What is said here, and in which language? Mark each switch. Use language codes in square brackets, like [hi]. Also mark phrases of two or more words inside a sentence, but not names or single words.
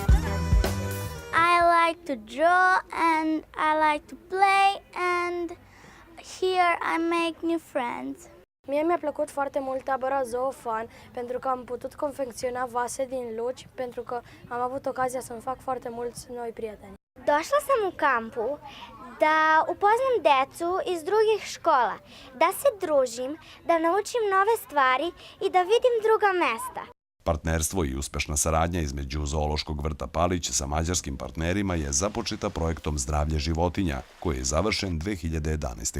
[en] I like to draw and I like to play and where I make new friends. [ro] Mie mi-a plăcut foarte mult tabăra Zoofan pentru că am putut confecționa vase din luci, pentru că am avut ocazia să-mi fac foarte mulți noi prieteni. [sr] Došla sam u kampu da upoznam decu iz drugih škola, da se družim, da naučim nove stvari i da vidim druga mesta. Partnerstvo i uspešna saradnja između Zoološkog vrta Palić sa mađarskim partnerima je započeta projektom Zdravlje životinja, koji je završen 2011.